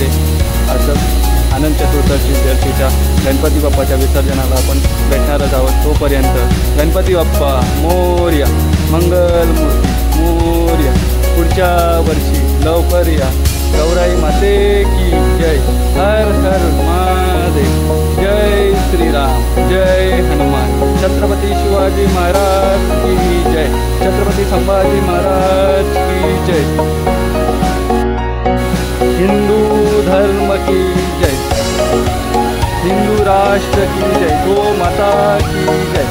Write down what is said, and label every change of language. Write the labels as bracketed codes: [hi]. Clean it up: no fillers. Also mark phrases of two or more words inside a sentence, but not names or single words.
[mr] असंच अनंत चतुर्दशीच्या गणपती बाप्पाच्या विसर्जनाला आपण भेटणारच आहोत. तोपर्यंत गणपती बाप्पा मोरया. मंगल मूर्ती मोरया. पुढच्या वर्षी लवकर या. [hi] गौराई माते की जय. हर हर महादेव. जय श्रीराम. जय हनुमान. छत्रपती शिवाजी महाराज की जय. छत्रपती संभाजी महाराज की जय. हिंदू धर्म की जय. हिंदू राष्ट्र की जय. गो माता की जय.